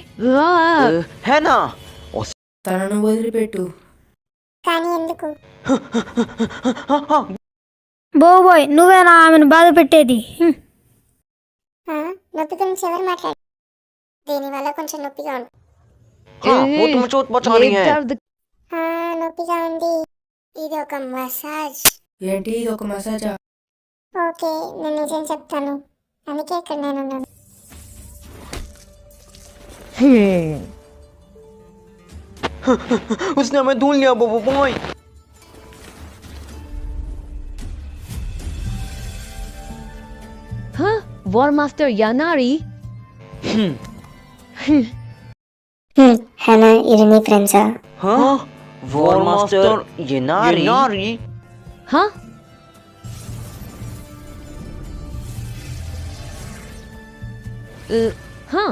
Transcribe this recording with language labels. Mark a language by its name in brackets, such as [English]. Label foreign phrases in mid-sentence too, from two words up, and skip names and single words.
[Telugu] హేనా తనను వదిలిపెట్టు. కానీ ఎందుకు? బోబాయ్ నువ్వేనా ఆమెను బాధ పెట్టేది? నొప్పి గురించి ఎవరు మాట్లాడు? దీనివల్ల కొంచెం నొప్పిగా ఉంది. [Hindi] वो तुम्हें चोट पहुंचा रही है। [Telugu] నొప్పిగా ఉంది. ఇది ఒక మసాజ్. ఏంటి ఇది ఒక మసాజా? ఓకే, నేను నిజం చెప్తాను, అందుకే ఇక్కడ నేను ఉన్నాను. [Hindi] उसने हमें ढूंढ लिया बबू बॉय. Huh? [English] War Master Yanari? [Telugu] హనా, ఇది నీ ఫ్రెండ్సా? [English] Huh? War Master Yanari? Huh? Huh?